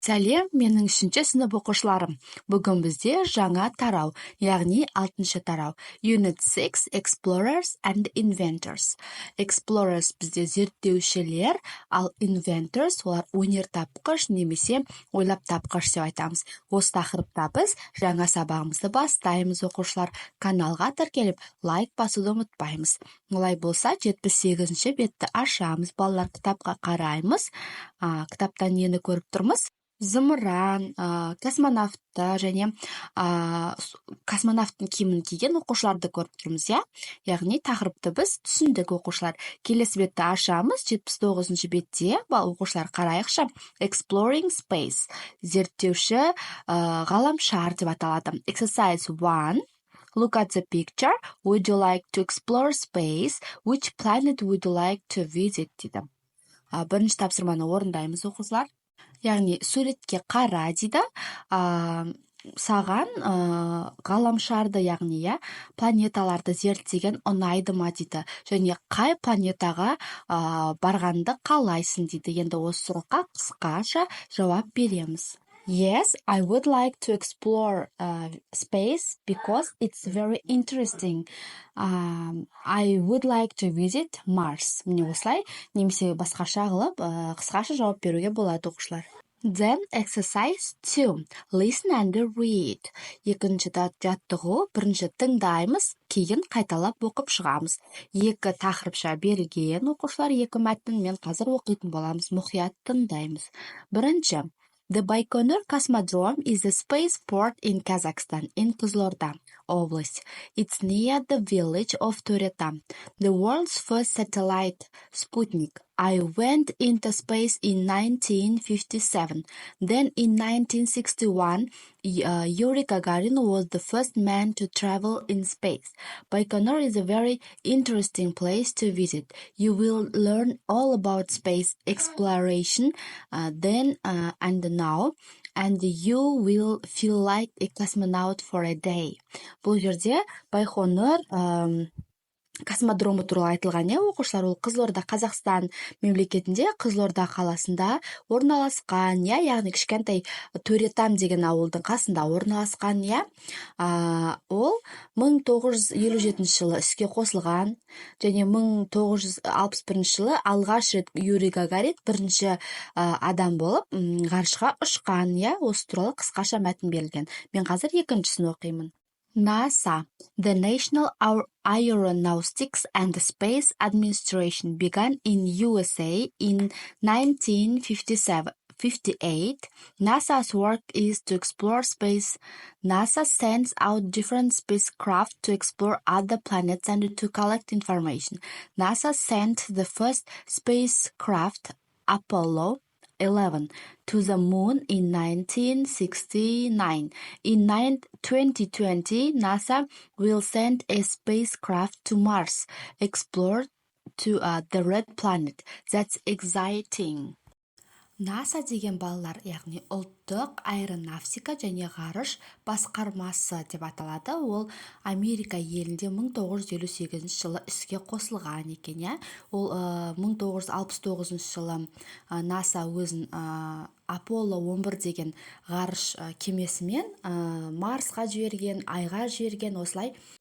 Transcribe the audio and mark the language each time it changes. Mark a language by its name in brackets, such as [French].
[Kazakh] Сәлем, менің 3-ші сынып оқушыларым. Бүгін бізде жаңа тарау, яғни 6-шы тарау. [English] Unit 6 Explorers and Inventors. [Kazakh] Explorers бізде зерттеушілер, ал Inventors олар өнертапқыш немесе ойлап тапқыш деп айтамыз. Осы тақырыпта біз жаңа сабағымызды бастаймыз, оқушылар. Каналға тіркеліп, лайк басуды ұмытпаймыз. Олай болса, 78-ші бетті ашамыз, балалар, кітапқа қараймыз. Кітаптан нені көріп тұрмыз? Зымыран, космонавтты және космонавттың киімін киген оқушыларды көріп тұрмыз, яғни тақырыпты біз түсіндік, оқушылар. Келесі бетті ашамыз, 79-ші бетте, оқушылар қарайықшы. [English] Exploring space, [Kazakh] зерттеуші ғаламшар деп аталады. [English] Exercise 1. Look at the picture. Would you like to explore space? Which planet would you like to visit? [Kazakh] дейді. Бірінші тапсырманы орындаймыз, оқушылар. Яғни суретке қара дейді, саған ғаламшарды, яғни планеталарды зерттеген ұнайды ма дейді, және қай планетаға барғанды қалайсың дейді. Енді осы сұраққа қысқаша жауап береміз. [English] Yes, I would like to explore space because it's very interesting. I would like to visit Mars. [Kazakh] Міне осылай, немесе басқаша қылып, қысқаша жауап беруге болады, оқушылар. [English] Then exercise 2. Listen and read. [Kazakh] Екінші жаттығу, бірінші тыңдаймыз, кейін қайталап оқып шығамыз. Екі тақырыпша берілген, оқушылар, екі мәтін мен қазір оқитын боламыз, мұқият тыңдаймыз. Бірінші. [English] The Baikonur Cosmodrome is a spaceport in Kazakhstan, in Қызылорда область. It's near the village of Turde. The world's first satellite, Sputnik. I went into space in 1957. Then in 1961, Yuri Gagarin was the first man to travel in space. Baikonur is a very interesting place to visit. You will learn all about space exploration then and now, and you will feel like a cosmonaut for a day. [Kazakh] Бұл жерде Байқоңыр космодромы туралы айтылған, оқушылар, ол Қызылорда, Қазақстан мемлекетінде, Қызылорда қаласында орналасқан, яғни кішкентай Төретам деген ауылдың қасында орналасқан, ол 1957 жылы іске қосылған, және 1961 жылы алғаш рет Юрий Гагарин бірінші адам болып ғарышқа ұшқан, осы туралы қысқаша мәтін берілген. Мен қазір екіншісін оқимын. [English] NASA, the National Aeronautics and Space Administration, began in USA in 1958. NASA's work is to explore space. NASA sends out different spacecraft to explore other planets and to collect information. NASA sent the first spacecraft, Apollo 11, to the moon in 1969. In 2020, NASA will send a spacecraft to Mars, explore to the red planet. That's exciting. [Kazakh] NASA деген балалар, яғни ұлттық аэронавтика және ғарыш басқармасы деп аталады. Ол Америка елінде 1958 жылы іске қосылған екен, Ол 1969 жылы NASA өзін Apollo 11 деген ғарыш кемесімен Марсқа жіберген, Айға жіберген, осылай.